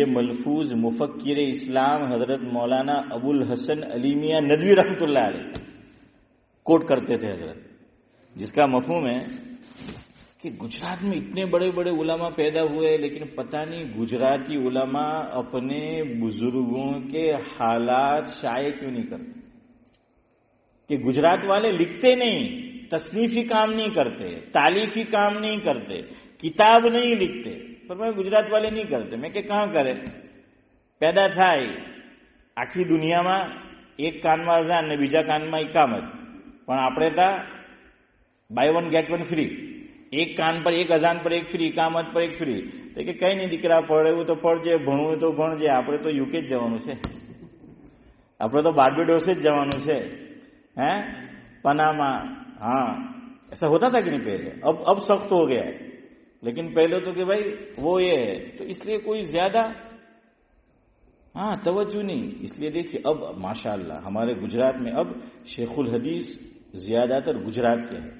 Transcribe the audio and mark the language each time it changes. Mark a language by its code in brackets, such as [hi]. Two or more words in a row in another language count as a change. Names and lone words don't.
[ur] ملفوظ مفکر اسلام حضرت مولانا ابو الحسن علی میاں ندوی رحمۃ اللہ علیہ کوٹ کرتے تھے حضرت، جس کا مفہوم ہے کہ گجرات میں اتنے بڑے بڑے علماء پیدا ہوئے لیکن پتہ نہیں گجراتی علماء اپنے بزرگوں کے حالات شائع کیوں نہیں کرتے، کہ گجرات والے لکھتے نہیں، تصنیفی کام نہیں کرتے، تالیفی کام نہیں کرتے، کتاب نہیں لکھتے. پر میں گجرات والے نہیں کرتے. میں کہ کہاں کرے پیدا تھا [gu] આખી દુનિયામાં એક કાનમાં અઝાન ને બીજા કાનમાં ઇકામત, પણ આપણે તા [en] buy one get one free. [gu] એક કાન પર એક અઝાન પર એક ફ્રી, ઇકામત પર એક ફ્રી. તો કે કઈ નહીં દીકરા, પઢવું તો પઢજે, ભણવું તો ભણજે, આપણે તો યુકે જ જવાનું છે, આપણે તો બાર્બેડોસ જ જવાનું છે, पनामा. [ur] ہاں، ایسا ہوتا تھا کہ نہیں پہلے؟ اب سخت ہو گیا ہے، لیکن پہلے تو کہ بھائی وہ یہ ہے، تو اس لیے کوئی زیادہ توجہ نہیں. اس لیے دیکھیے اب ماشاءاللہ ہمارے گجرات میں اب شیخ الحدیث زیادہ تر گجرات کے ہیں.